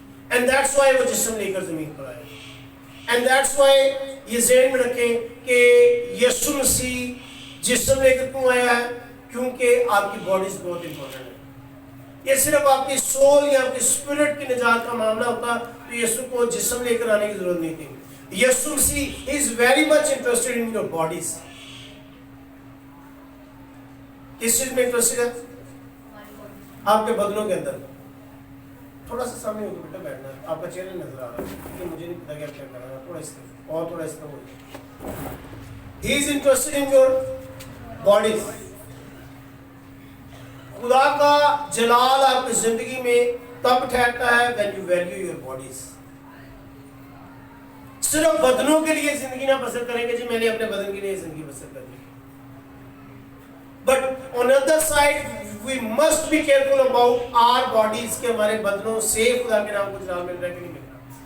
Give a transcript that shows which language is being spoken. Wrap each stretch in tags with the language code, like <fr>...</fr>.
<en>and that's why</en> <ur>وہ جسم لے کر زمین پر آئے. اینڈ دیٹس وائی یہ ذہن میں رکھیں کہ یسوع مسیح جسم لے کر کیوں آیا ہے؟ کیونکہ آپ کی باڈیز بہت امپورٹنٹ ہے. یہ صرف آپ کی سول یا آپ کی اسپرٹ کی نجات کا معاملہ ہوتا تو یسوع کو جسم لے کر آنے کی ضرورت نہیں تھی. یسوع مسیح</ur> <en>is very much interested in your bodies.</en> <ur>کس چیز میں انٹرسٹڈ ہے؟ آپ کے بدنوں کے اندر. تھوڑا سا سامنے ہو کے بیٹا بیٹھنا ہے، آپ کا چہرہ نظر آ رہا ہے کہ مجھے نہیں پتا کہ آپ کیا کر رہا ہے. تھوڑا اس طرح اور تھوڑا اس طرح ہو جائے.</ur> <en>He is interested in your bodies.</en> <ur>خدا کا جلال آپ کی زندگی میں تب ٹھہرتا ہے</ur> <en>when you value your bodies.</en> <ur>صرف بدنوں کے لیے زندگی نہ بسر کریں گے جی میں نے اپنے بدن کے لیے زندگی بسر کرنی.</ur> <en>But on the other side, we must be careful about our bodies</en> <ur>کہ ہمارے بدنوں سے خدا کے نام کو جلال مل رہا</ur> <en>ہے کہ نہیں مل رہا.</en>